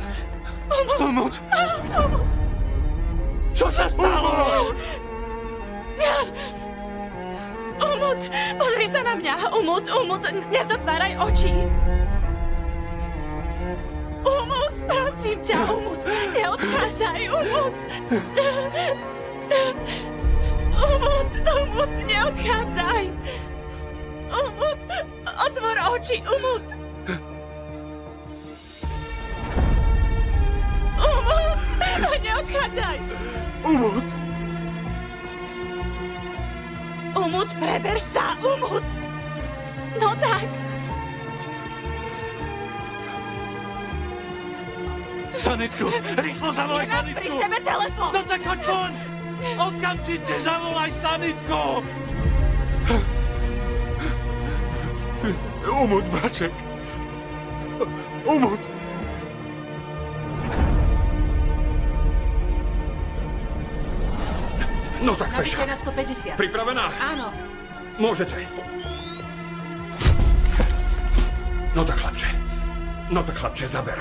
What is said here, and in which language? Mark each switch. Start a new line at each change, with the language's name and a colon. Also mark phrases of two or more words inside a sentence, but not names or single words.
Slovak: Umut! Čo sa stalo? Umut! Pozri sa na mňa! Umut! Nezatváraj oči! Umut! Prosím ťa, Umut! Neodchádzaj, Umut! Umut! Neodchádzaj! Umut! Otvor oči, Umut! Umut! Neodchádzaj! Umut! Umut, preber sa, Umut! No tak! Sanitku! Rýchlo zavolaj Nemám sanitku! pri sebe telefón! No tak choď von! Okamžite zavolaj sanitku! Umut, braček. Umut. No tak, Feša. Na 150. Pripravená? Áno. Môžete. No tak, chlapče, zaber.